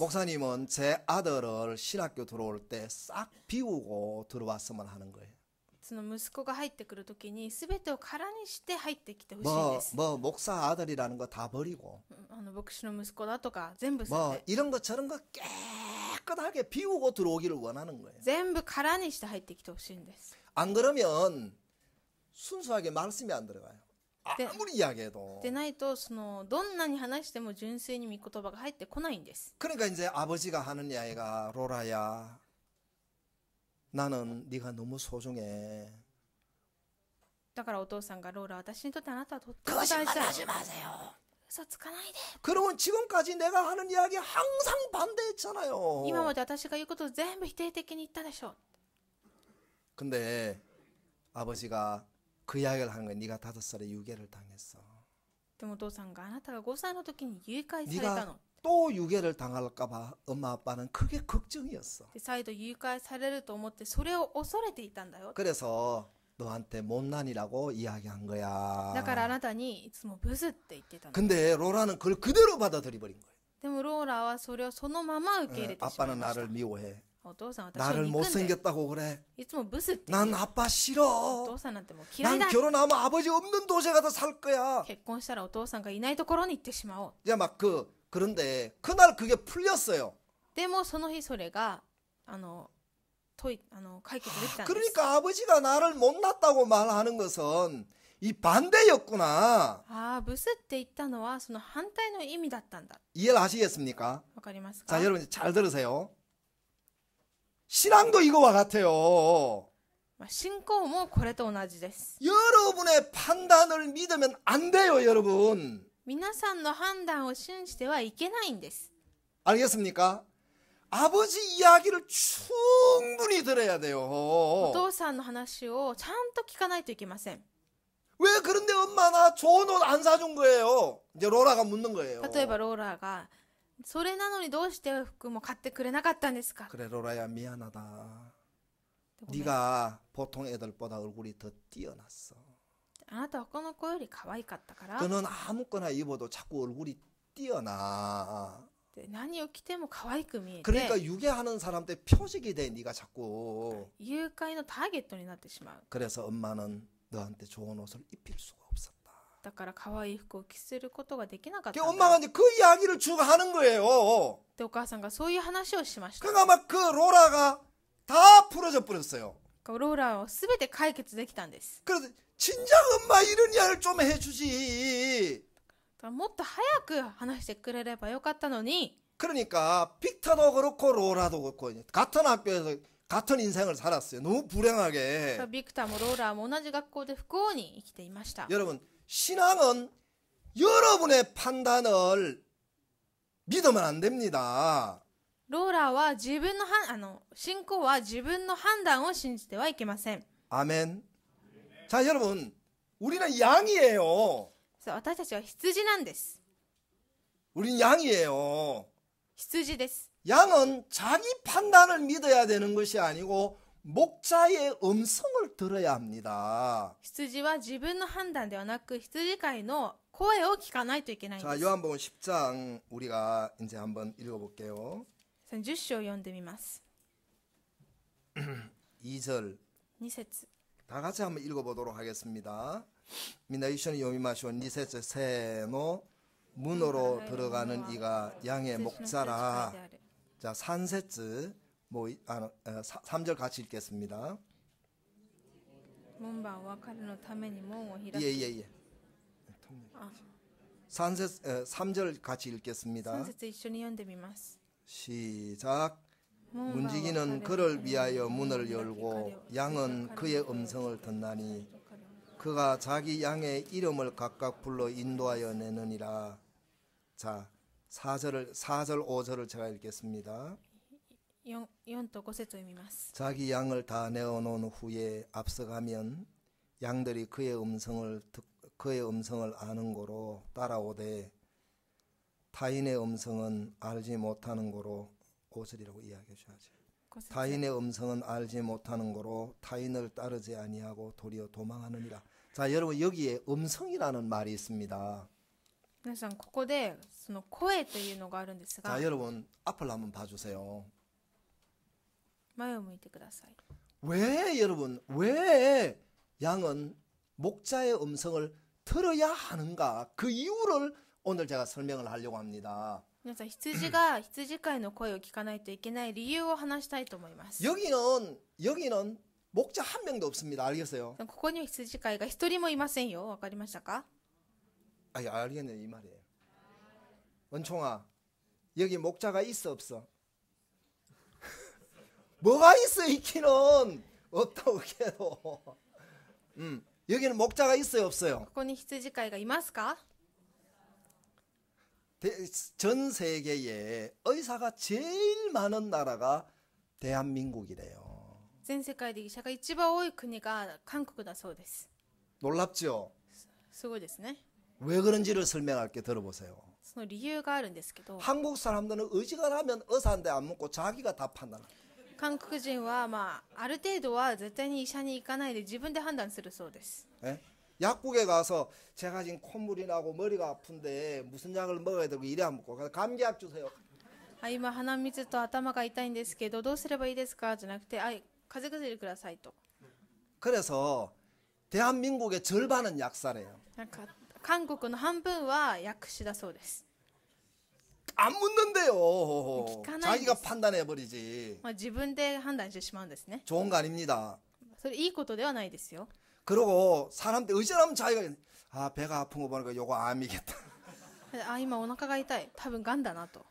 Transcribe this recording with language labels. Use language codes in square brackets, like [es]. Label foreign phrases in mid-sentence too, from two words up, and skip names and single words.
[ko] 목사님은 제 아들을 신학교 들어올 때 싹 비우고 들어왔으면 하는 거예요. [ja] その息子が入ってくるときに全てを空にして入ってきてほしいんです。 [ko] 목사 아들이라는 거 다 버리고 [ja] 牧師の息子だとか全部捨てて [ko] 이런 거 저런 거 깨끗하게 비우고 들어오기를 원하는 거예요. [ja] 全部空にして入ってきてほしいんです。 [ko] 안 그러면 순수하게 말씀이 안 들어가요. 네. 아무리 이야기해도. [ja] でないとどんなに話しても純粋に御言葉が入ってこないんです。 [ko] 그러니까 이제 아버지가 하는 이야기가 로라야 나는 네가 너무 소중해. [ja] だからお父さんがローラ私にとってあなたはとっても大事だよ。 [ko] 거짓말하지 마세요. [ja] 嘘つかないで。 [ko] 그러면 지금까지 내가 하는 이야기 항상 반대했잖아요. [ja] 今まで私が言うことを全部否定的に言ったでしょ。 [ko] 근데 아버지가 그 이야기를 하는 거야. 네가 5살에 유괴를 당했어. [ja] でもお父さんがあなたが5歳の時に誘拐された [ko] 네가 [ja] の。 [ko] 또 유괴를 당할까봐 엄마 아빠는 크게 걱정이었어. [ja] で再度誘拐されると思ってそれを恐れていたんだよ。 [ko] 그래서 너한테 못난이라고 이야기한 거야. [ja] だからあなたにいつもブスって言ってたの。 [ko] 근데 로라는 그걸 그대로 받아들여 버린 거예요. [ja] でもローラはそれをそのまま受け入れてしまい [ko] 아빠는 [ja] ました [ko] 나를 。 미워해. [ja] お父さん私を [ko] 나를 [ja] 憎んで [ko] 못생겼다고 그래. [ja] いつもブスって言 [ko] 난 [ja] う。 [ko] 아빠 [ja] お [ko] 싫어. [ja] 父さんなんてもう嫌い [ko] 난 [ja] だ。 [ko] 결혼하면 아버지 없는 도시에 가서 살 거야. [ja] 結婚したらお父さんがいないところに行ってしまおう。 [ko] 이제 막 그런데 그날 그게 풀렸어요. [ja] でもその日それが解決できたんです。 [ko] 그러니까 아버지가 나를 못났다고 말하는 것은 이 반대였구나. [ja] ブスって言ったのはその反対の意味だったんだ。 [ko] 이해를 하시겠습니까? [ja] わかりますか？ [ko] 자, 여러분 잘 들으세요. 신앙도 이거와 같아요. [ja] 信仰もこれと同じです。 [ko] 여러분의 판단을 믿으면 안 돼요, 여러분. [ja] 皆さんの判断を信じてはいけないんです。 [ko] 알겠습니까? 아버지 이야기를 충분히 들어야 [ja] お [ko] 돼요. [ja] 父さんの話をちゃんと聞かないといけません。 [ko] 왜 그런데 엄마 나 좋은 옷 안 사준 거예요? 이제 로라가 묻는 거예요. [ja] 例えばローラがそれなのにどうして服も買ってくれなかったんですか？ [ko] 그래 로라야 미안하다. [ja] ごめん [ko] 네가 보통 애들보다 얼굴이 더 뛰어났어. [ja] あなたは他の子より可愛かったから [ko] 너는 아무거나 입어도 자꾸 얼굴이 뛰어나. [ja] で何を着ても可愛く見えて [ko] 그러니까 유괴하는 사람들 표적이 돼. 네가 자꾸. [ja] 誘拐のターゲットになってしまう。 [ko] 그래서 엄마는 너한테 좋은 옷을 입힐 수가 없었다. [ja] だから可愛い服を着せることができなかっ [ko] 그 [ja] たんだ。 [ko] 엄마가 이제 그 이야기를 쭉 하는 거예요. [ja] でお母さんがそういう話をしました。 [ko] 그러니까 막 그 로라가 다 풀어져 버렸어요. [ja] ローラーを全て解決できたんです。 [ko] 그래서 진작 엄마 이런 이야기를 좀 해주지. [ja] だからもっと早く話してくれればよかったのに。 [ko] 그러니까 빅터도 그렇고 로라도 그렇고 같은 학교에서 같은 인생을 살았어요. 너무 불행하게. [ja] ビクターもローラーも同じ学校で不幸に生きていました。 [ko] 여러분 신앙은 여러분의 판단을 믿으면 안 됩니다. [ja] ローラーは自分の信仰は自分の判断を信じてはいけません。 [ko] 아멘. 자 여러분 우리는 양이에요. [ja] 私たちは羊なんです。 [ko] 우린 양이에요. [ja] 羊です。 [ko] 양은 자기 판단을 믿어야 되는 것이 아니고 목자의 음성을 들어야 합니다. [ja] 羊は自分の判断ではなく羊飼いの声を聞かないといけないんで [ko] 자 [ja] す。 [ko] 요한복음 10장 우리가 이제 한번 읽어볼게요. [ja] 10 章を読んでみます。 [ko] 2절 [ja] 2節 [ko] 다 같이 한번 읽어보도록 하겠습니다. 미나이션이 요미마시오 니세스 세노 문으로 들어가는 이가 양의 목자라. 자 3節 3절 같이 읽겠습니다. [ja] 門番は彼のために門を開き [ko] 예예예. 3절 같이 읽겠습니다. [ja] 3 節一緒に読んでみます。 [ko] 시작. 문지기는 그를 위하여 문을 열고 양은 그의 음성을 듣나니 그가 자기 양의 이름을 각각 불러 인도하여 내느니라. 자 4절 5절을 제가 읽겠습니다. [ja] 4 と5節を読みます。 [ko] 자기 양을 다 내어놓은 후에 앞서가면 양들이 그의 음성을 아는 고로 따라오되 타인의 음성은 알지 못하는 고로 5절이라고 이야기해 줘야지. 타인의 음성은 알지 못하는 고로 타인을 따르지 아니하고 도리어 도망하느니라. 자 여러분 여기에 음성이라는 말이 있습니다. [ja] 皆さんここでその声というのがあるんですが [ko] 자 여러분 앞을 한번 봐주세요. [ja] 前を向いてください。 [ko] 왜 여러분 왜 양은 목자의 음성을 들어야 하는가 그 이유를 오늘 제가 설명을 하려고 합니다. [ja] 皆さん羊が羊飼いの声を聞かないといけない理由を話したいと思います。 [ko] 여기는 목자 한 명도 없습니다. 알겠어요? [ja] ここには羊飼いが一人もいませんよ。わかりましたか？ [ko] 아니 알겠네 이 말이에요. 원총아 여기 목자가 있어 없어? 뭐가 있어 있기는 없다고 해도 여기는 목자가 있어요 없어요? [ja] ここに羊飼いがいますか？ [ko] 전 세계에 의사가 제일 많은 나라가 대한민국이래요. [ja] 全世界で医者が一番多い国が韓国だそうです。 [ko] 놀랍죠? [ja] すごいですね。 [ko] 왜 그런지를 설명할게 들어보세요. [ja] その理由があるんですけど、 [ko] 한국 사람들은 의지가라면 의사한테 안 묻고 자기가 다 판단해. [ja] 韓国人はある程度は絶対に医者に行かないで自分で判断するそうです。 [ko] 예? 약국에 가서 제가 지금 콧물이 나고 머리가 아픈데 무슨 약을 먹어야 되고 이래 안 먹고 감기약 주세요. [ja] 今鼻水と頭が痛いんですけどどうすればいいですかじゃなくて風邪薬くださいと。 [ko] 그래서 대한민국의 절반은 약사래요. [ja] なんか韓国の半分は薬師だそうです。 [ko] 안 묻는데요. 기카나이 자기가 됐어. 판단해 버리지. [ja] 自分で判断してしまうんですね。 [ko] 좋은 거 아닙니다. [ja] それいいことではないですよ。 [ko] 그리고 사람들 의지하면 자기가 배가 아픈 거 보니까 요거 암이겠다. [ja] 今お腹が痛い多分がんだなと